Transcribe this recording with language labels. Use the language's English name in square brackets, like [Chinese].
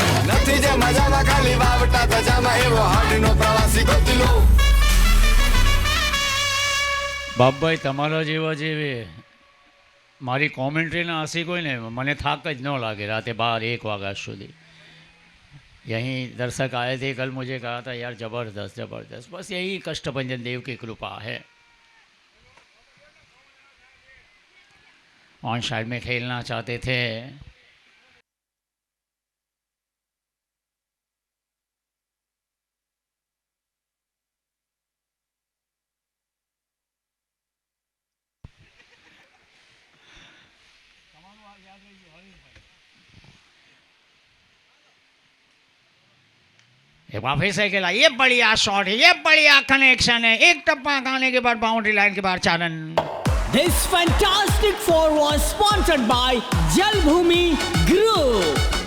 [Gujarati] નથી જે મજામાં ખાલી વાવટા ધજામાં એવો હાડીનો પ્રવાસી ગોતીલો. બાપભાઈ તમારો જેવો જેવી મારી કોમેન્ટ્રીના હસી કોઈ નહીં, મને થાક જ ન लागे रात 12-1 वागा સુધી. [Hindi] यहीं दर्शक आए थे कल, मुझे कहा था यार ज़बरदस्त ज़बरदस्त. बस यही कष्टभंजन देव की कृपा है. ऑन साइड में खेलना चाहते थे. एक बार फिर से खेला, ये बढ़िया शॉट है, ये बढ़िया कनेक्शन है. एक टप्पा खाने के बाद बाउंड्री लाइन के बाहर चालन. [English] This fantastic four was sponsored by Jalbhumi Group.